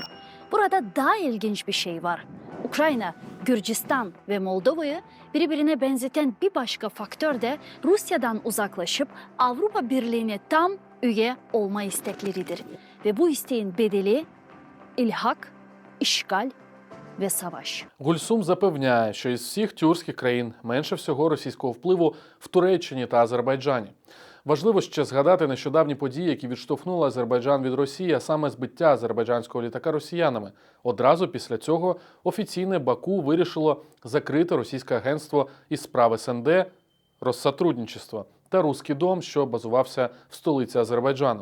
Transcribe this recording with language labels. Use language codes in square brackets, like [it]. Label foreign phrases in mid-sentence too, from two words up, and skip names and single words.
[tr] Burada daha ilginç bir şey var. Ukrayna, Gürcistan ve Moldova'yı birbirine benzeten bir başka faktör de Rusya'dan uzaklaşıp Avrupa Birliği'ne tam üye olma istekleridir. Ve bu isteğin bedeli ilhak, işgal ve savaş. [uk] Гульсум запевняє, що із всіх тюркських країн менше всього російського впливу в Туреччині та Азербайджані. Важливо ще згадати нещодавні події, які відштовхнули Азербайджан від Росії, а саме збиття азербайджанського літака росіянами. Одразу після цього офіційне Баку вирішило закрити російське агентство із справ СНД «Россотрудничество» та «Руський дом», що базувався в столиці Азербайджану.